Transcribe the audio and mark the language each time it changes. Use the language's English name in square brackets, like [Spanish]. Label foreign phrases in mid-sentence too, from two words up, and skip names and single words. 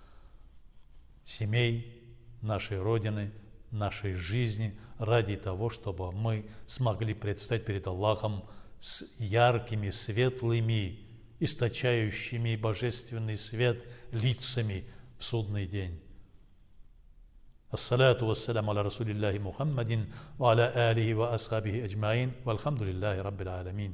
[Russian] семей, нашей Родины, нашей жизни, ради того, чтобы мы смогли предстать перед Аллахом с яркими, светлыми, источающими божественный свет лицами в судный день. [Arabic] الصلاة والسلام على رسول الله محمد و على آله و أصحابه أجمعين، والحمد لله رب العالمين.